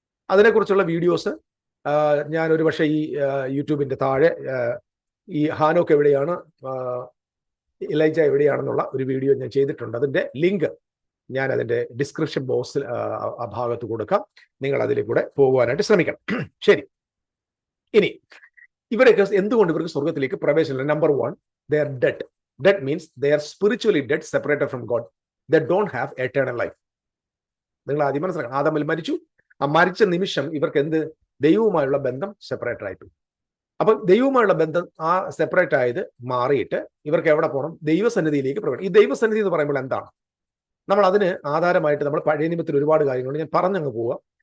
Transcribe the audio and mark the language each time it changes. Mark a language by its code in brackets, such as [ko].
[ml] അതിനെക്കുറിച്ചുള്ള വീഡിയോസ് ഞാൻ ഒരുപക്ഷെ ഈ യൂട്യൂബിന്റെ താഴെ ഈ ഹാനോക്ക് എവിടെയാണ്, എലൈജ എവിടെയാണെന്നുള്ള ഒരു വീഡിയോ ഞാൻ ചെയ്തിട്ടുണ്ട്. അതിന്റെ ലിങ്ക് ഞാൻ അതിന്റെ ഡിസ്ക്രിപ്ഷൻ ബോക്സിൽ ആ ഭാഗത്ത് കൊടുക്കാം. നിങ്ങൾ അതിലേക്ക് കൂടെ പോകുവാനായിട്ട് ശ്രമിക്കണം. ശരി, ഇനി ഇവരൊക്കെ എന്തുകൊണ്ട് ഇവർക്ക് സ്വർഗത്തിലേക്ക് പ്രവേശനമില്ല? [en] Number 1, they are dead. Dead means they are spiritually dead, separated from God. They don't have eternal life. [ml] നിങ്ങൾ ആദ്യം മനസ്സിലാക്കണം, ആദമിൽ മരിച്ചു. ആ മരിച്ച നിമിഷം ഇവർക്ക് എന്ത്? ദൈവവുമായുള്ള ബന്ധം സെപ്പറേറ്റ് ആയിട്ടു. അപ്പൊ ദൈവവുമായുള്ള ബന്ധം ആ സെപ്പറേറ്റ് ആയത് മാറിയിട്ട് ഇവർക്ക് എവിടെ പോകണം? ദൈവസന്നിധിയിലേക്ക് പ്രവേശിക്കണം. ഈ ദൈവസന്നിധി എന്ന് പറയുമ്പോൾ എന്താണ്? നമ്മൾ അതിന് ആധാരമായിട്ട് നമ്മൾ പഴയ നിയമത്തിൽ ഒരുപാട് കാര്യങ്ങളുണ്ട്. ഞാൻ പറഞ്ഞങ്ങ് പോവുക.